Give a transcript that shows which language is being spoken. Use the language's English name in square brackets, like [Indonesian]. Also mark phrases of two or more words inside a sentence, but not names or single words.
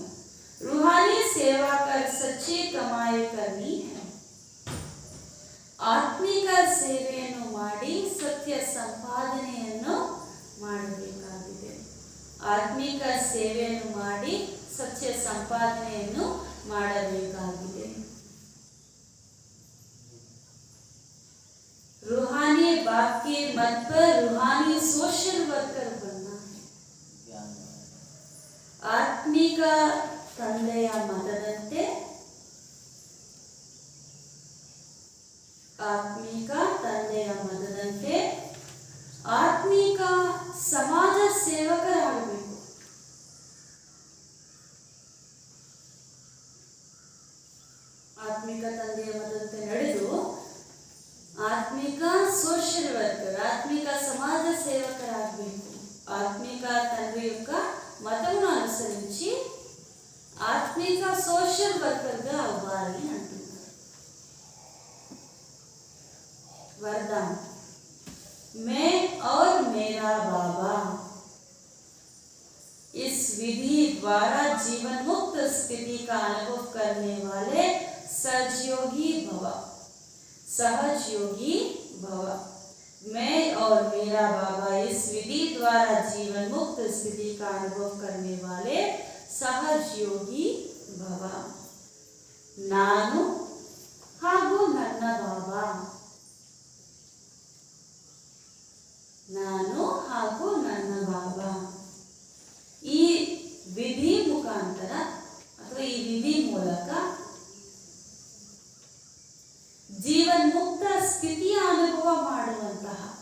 [Hindi] रूहानी सेवा कर सच्ची कमाई करनी है. [Kannada] ಆತ್ಮಿಕ ಸೇವೆಯನ್ನು ಮಾಡಿ ಸತ್ಯ ಸಂಪಾದನೆಯನ್ನು ಮಾಡಬೇಕಾಗಿದೆ. ಆತ್ಮಿಕ ಸೇವೆಯನ್ನು ಮಾಡಿ ಸತ್ಯ ಸಂಪಾದನೆಯನ್ನು ಮಾಡಬೇಕಾಗಿದೆ. [Hindi] रूहानी बाप के मत पर रूहानी [English] social worker [Hindi] बनना है. [Kannada] ಆತ್ಮಿಕ ತಂದೆಯ ಮತದಂತೆ ಆತ್ಮಿಕ ಸಮಾಜ ಸೇವಕರಾಗಬೇಕು. ಆತ್ಮಿಕ ತಂದೆಯ ಮತದಂತೆ ನಡೆದು ಆತ್ಮಿಕ [English] social worker, [Kannada] ಆತ್ಮಿಕ ಸಮಾಜ ಸೇವಕರಾಗಬೇಕು. ಆತ್ಮಿಕ ತಂದೆ [Telugu] యొక్క మతమును అనుసరించి ఆత్మిక సోషల్ వర్కర్గా అవ్వాలి అంటున్నారు. [Hindi] वरदान, मैं और मेरा बाबा इस विधि द्वारा जीवन मुक्त स्थिति का अनुभव करने वाले सजयोगी भव. सहज योगी भव। मैं और मेरा बाबा इस विधि द्वारा जीवन मुक्त स्थिति का अनुभव करने वाले सहज योगी भव। [Kannada] ನಾನು ಹಾಗೂ ನನ್ನ ಬಾಬಾ, ನಾನು ಹಾಗೂ ನನ್ನ ಬಾಬಾ ಈ ವಿಧಿ ಮುಖಾಂತರ ಅಥವಾ ಈ ವಿಧಿ ಮೂಲಕ ಜೀವನ್ ಮುಕ್ತ ಸ್ಥಿತಿಯ ಅನುಭವ ಮಾಡುವಂತಹ